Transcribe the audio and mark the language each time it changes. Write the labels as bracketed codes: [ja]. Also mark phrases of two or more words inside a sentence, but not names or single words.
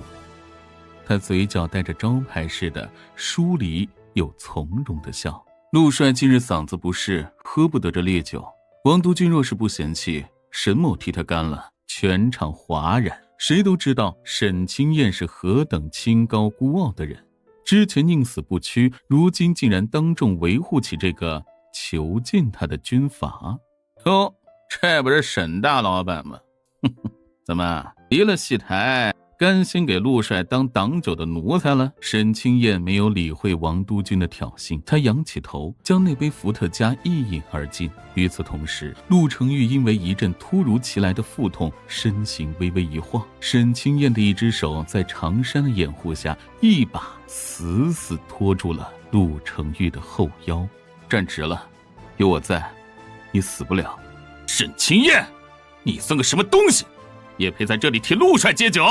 [zh] 他嘴角帶着招牌似的疏離又从容的笑。陆帅近日嗓子不適，喝不得这烈酒。王督军若是不嫌棄，沈某替他干了。全场哗然，誰都知道沈清燕是何等清高孤傲的人，之前寧死不屈，如今竟然當众維護起這個囚禁他的軍閥。喲，這不是沈大老板嗎？怎麼離了戲台，甘心給陸帥當擋酒的奴才了？沈清燕沒有理會王督軍的挑釁，他仰起頭，將那杯伏特加一飲而盡。與此同時，陸承玉因為一陣突如其來的腹痛，身形微微一晃。沈清燕的一只手在長衫的掩護下，一把死死拖住了陸承玉的後腰。站直了，有我在，你死不了。沈清燕，你算個什麼東西？也配在這裡替陸帥接酒？